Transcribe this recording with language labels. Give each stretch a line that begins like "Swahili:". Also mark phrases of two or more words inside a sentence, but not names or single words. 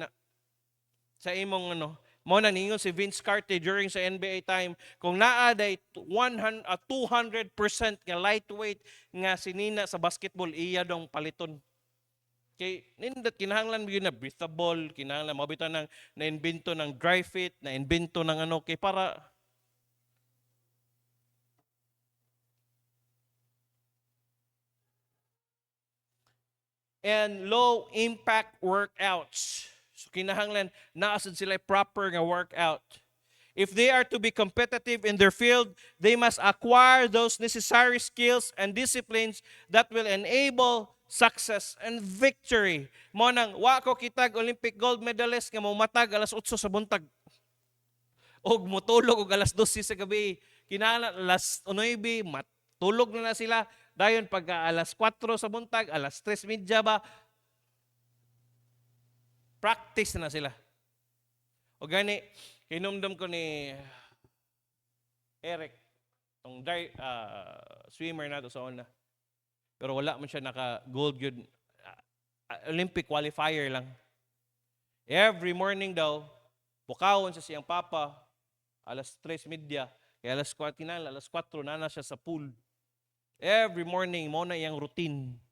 Cebuano: Sa imong mo na ningon si Vince Carter during sa NBA time, kung naa day 200% nga lightweight nga sinina sa basketball, iya dong paliton. Kay nindot kinahanglan gyud na breathable, kinahanglan mabitan ng na-invento ng
English: dry fit,
Cebuano: na-invento ng kay para
English: and low impact workouts.
Cebuano: So kinahanglan naasad sila proper nga workout.
English: If they are to be competitive in their field, they must acquire those necessary skills and disciplines that will enable success and victory.
Cebuano: Mo nang wa ko kitag
English: Olympic gold medalist
Cebuano: nga matag alas 8 sa buntag. Og motulog og alas 12 sa gabi. Kinahanglan alas 9 matulog na sila. Dayon pagka alas 4 sa buntag, alas 3:30 ba, practice na sila. O gani, kinumdum ko ni Eric, tong swimmer na to sa una. Pero wala man siya naka-gold yun.
English: Olympic qualifier
Cebuano: lang.
English: Every morning
Cebuano: daw, bukawon sa siyang papa, alas 3:30, kaya alas 4 na siya sa pool.
English: Every morning,
Cebuano: mo na iyang routine.